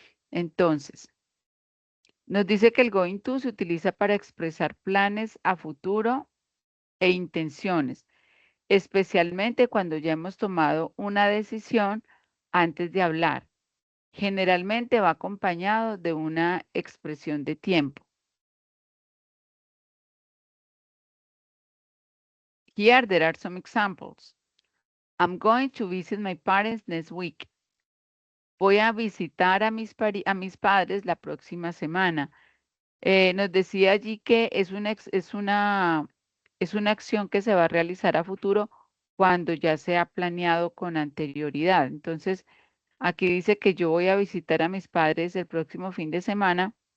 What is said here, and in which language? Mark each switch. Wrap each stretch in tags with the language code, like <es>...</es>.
<es>Entonces, nos dice que el going to se utiliza para expresar planes a futuro e intenciones, especialmente cuando ya hemos tomado una decisión antes de hablar. Generalmente va acompañado de una expresión de tiempo.</es> <en>Here there are some examples. I'm going to visit my parents next week.</en> <es>Voy a visitar a mis padres la próxima semana. Nos decía allí que es una acción que se va a realizar a futuro cuando ya se ha planeado con anterioridad. Entonces, aquí dice que yo voy a visitar a mis padres el próximo fin de semana.</es>